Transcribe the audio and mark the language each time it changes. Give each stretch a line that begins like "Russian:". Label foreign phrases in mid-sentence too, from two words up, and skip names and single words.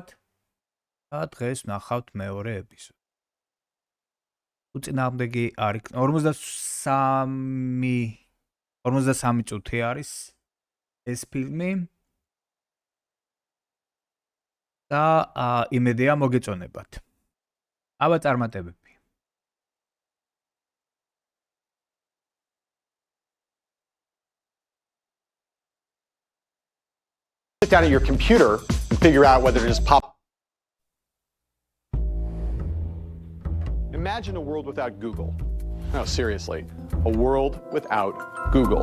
Georgian: და დღეს ვნახავთ მეორე ეპიზოდი. უწინააღმდეგი არის 43 წუთი არის ეს ფილმი და იმედია მოგეწონებათ. აბა წარმატებები.
English: Sit down at your computer and and figure out whether to just pop. Imagine a world without Google. No, seriously, a world without Google.